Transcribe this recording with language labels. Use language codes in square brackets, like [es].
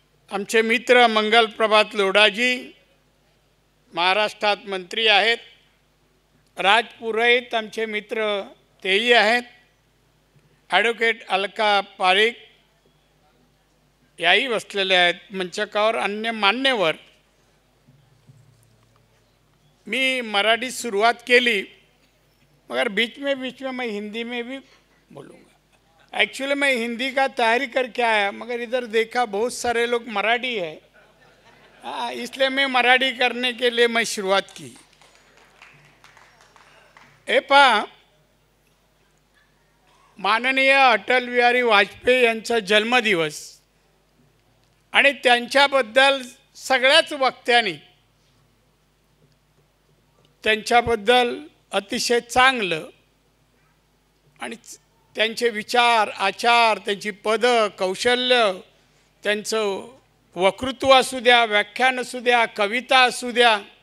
[mr] आमचे मित्र मंगल प्रभात लोढाजी महाराष्ट्रात मंत्री आहेत, राज पुरोहित आमचे मित्र तेही आहेत, ॲडव्होकेट अलका पारिक याही बसलेले आहेत मंचकावर, अन्य मान्यवर। मी मराठी शुरुआत केली [hi] मगर बीच में मैं हिंदी में भी बोलूँगा। एक्चुअली मैं हिंदी का तैयारी करके आया मगर इधर देखा बहुत सारे लोग मराठी है, इसलिए मैं मराठी करने के लिए मैं शुरुआत की। [mr] माननीय अटल बिहारी वाजपेयी यांचा जन्मदिवस आणि त्यांच्याबद्दल सगळ्याच वक्त्यांनी त्यांच्याबद्दल अतिशय चांगलं आणि त्यांचे विचार आचार, त्यांची पद कौशल्य, त्यांचं वक्तृत्व असू द्या, व्याख्यान असू द्या, कविता असू द्या,